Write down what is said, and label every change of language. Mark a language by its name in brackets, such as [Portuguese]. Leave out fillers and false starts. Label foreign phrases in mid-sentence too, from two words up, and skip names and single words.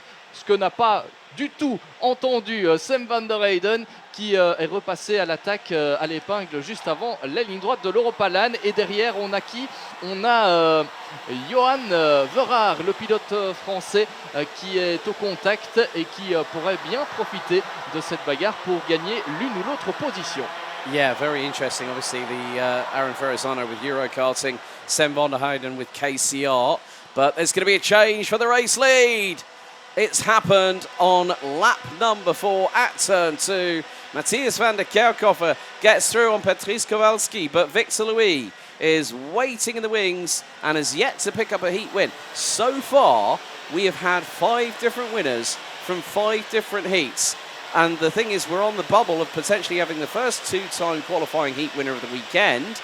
[French] Ce que n'a pas du tout entendu Sam van der Heyden qui est repassé à l'attaque à l'épingle juste avant la ligne droite de l'Europa LAN. Et derrière on a qui? On a Johan Verhaar, le pilote français qui est au contact et qui pourrait bien profiter de cette bagarre pour gagner l'une ou l'autre position. [English] Yeah, very interesting. Obviously, the Aaron Ferrazzano with Eurokarting, Sam van der Heyden with KCR. But there's going to be a change for the race lead. It's happened on lap number 4 at turn 2. Matthias van der Kerkhoff gets through on Patrice Kowalski, but Victor Louis is waiting in the wings and has yet to pick up a heat win. So far, we have had 5 different winners from 5 different heats. And the thing is, we're on the bubble of potentially having the first 2-time qualifying heat winner of the weekend.